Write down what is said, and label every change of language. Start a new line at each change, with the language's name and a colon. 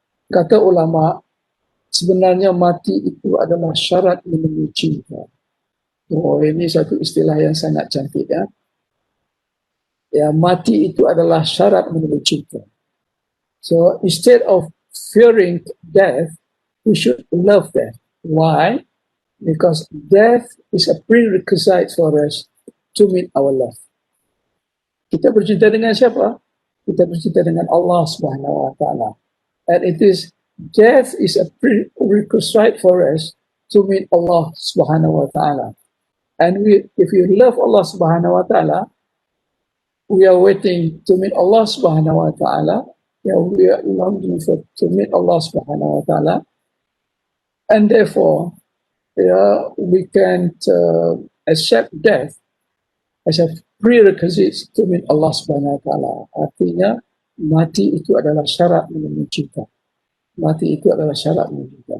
Indonesian: Kata ulama, sebenarnya mati itu adalah syarat menemui cinta. Oh, ini satu istilah yang sangat cantik ya. Ya, mati itu adalah syarat menemui cinta.
English: So instead of fearing death, we should love death. Why? Because death is a prerequisite for us to meet our love.
Indonesian: Kita bercinta dengan siapa? Kita bercinta dengan Allah Subhanahu Wa Taala.
English: And death is a prerequisite for us to meet Allah Subhanahu Wa Taala. And if you love Allah Subhanahu Wa Taala, we are waiting to meet Allah Subhanahu Wa Taala. We are longing to meet Allah Subhanahu Wa Taala, and therefore, we can't accept death as a prerequisite to meet Allah Subhanahu Wa Taala.
Indonesian: Artinya, mati itu adalah syarat menemui cinta. Mati itu adalah syarat menemui cinta.